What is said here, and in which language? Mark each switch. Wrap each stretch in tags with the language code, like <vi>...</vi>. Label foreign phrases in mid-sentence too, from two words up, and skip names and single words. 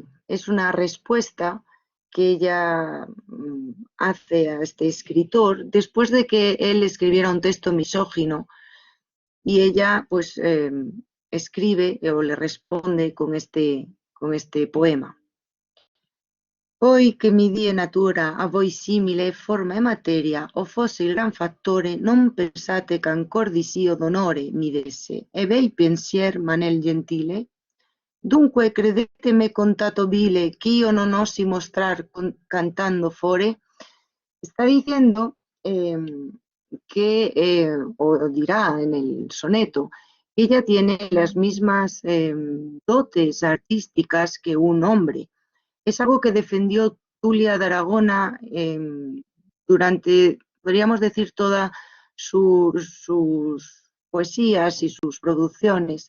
<es>Es una respuesta que ella hace a este escritor después de que él escribiera un texto misógino, y ella pues escribe o le responde con este poema.</es> <it>Poi che mi die natura a voi simile forma e materia, o fosse il gran fattore, non pensate che ancor di sì d'onore mi desse, e bei pensier, Manel gentile? Dunque credetemi contato vile, che io non osi mostrar cantando fore,</it> <es>está diciendo que, o dirá en el soneto, que ella tiene las mismas dotes artísticas que un hombre. Es algo que defendió Tulia de Aragona durante, podríamos decir, todas sus poesías y sus producciones.</es>